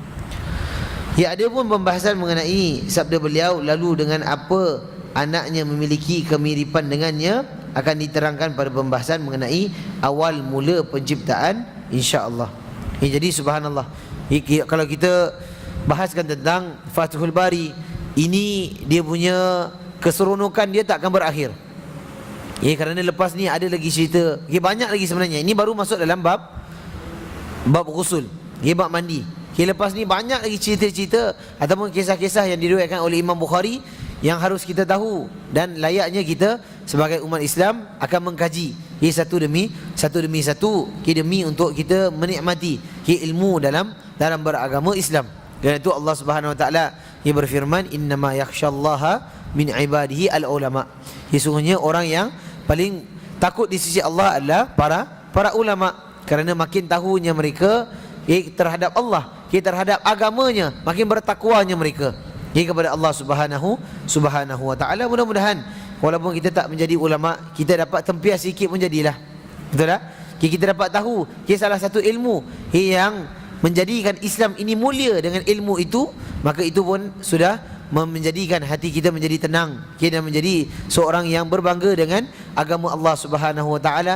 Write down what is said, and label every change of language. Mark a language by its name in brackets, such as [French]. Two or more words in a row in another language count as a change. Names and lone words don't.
[Malay] Ada pun pembahasan mengenai sabda beliau, lalu dengan apa anaknya memiliki kemiripan dengannya, akan diterangkan pada pembahasan mengenai awal mula penciptaan, [Arabic] إن شاء الله. [Malay] Jadi subhanallah, kalau kita bahaskan tentang Fathul Bari, ini dia punya keseronokan dia tak akan berakhir. Kerana lepas ni ada lagi cerita, banyak lagi sebenarnya. Ini baru masuk dalam bab ghusul, bab mandi. Lepas ni banyak lagi cerita-cerita ataupun kisah-kisah yang diriwayatkan oleh Imam Bukhari yang harus kita tahu, dan layaknya kita sebagai umat Islam akan mengkaji satu demi satu demi untuk kita menikmati ilmu dalam beragama Islam. Kerana itu Allah [Arabic] سبحانه وتعالى [Malay] berfirman, [Arabic] إنما يخشى الله من عباده العلماء. [Malay] Sesungguhnya orang yang paling takut di sisi Allah adalah para ulama, kerana makin tahunya mereka terhadap Allah, terhadap agamanya, makin bertakwanya mereka kepada Allah [Arabic] سبحانه وتعالى. [Malay] Mudah-mudahan walaupun kita tak menjadi ulama, kita dapat tempias sikit pun jadilah. Betul tak? Kita dapat tahu salah satu ilmu yang menjadikan Islam ini mulia dengan ilmu itu, maka itu pun sudah menjadikan hati kita menjadi tenang, kita menjadi seorang yang berbangga dengan agama Allah [Arabic] سبحانه وتعالى.